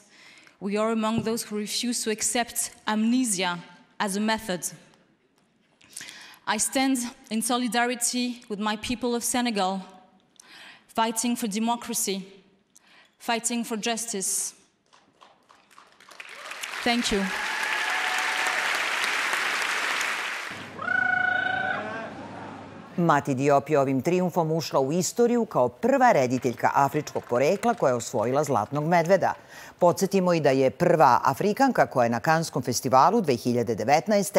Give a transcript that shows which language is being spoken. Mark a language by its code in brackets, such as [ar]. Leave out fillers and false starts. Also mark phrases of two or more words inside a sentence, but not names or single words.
[en] We are among those who refuse to accept amnesia as a method. I stand in solidarity with my people of Senegal, fighting for democracy, fighting for justice. Thank you. [sr] Mati Diop je ovim trijumfom ušla u istoriju kao prva rediteljka afričkog porekla koja je osvojila Zlatnog medveda. Podsjetimo i da je prva Afrikanka koja je na Kanskom festivalu 2019.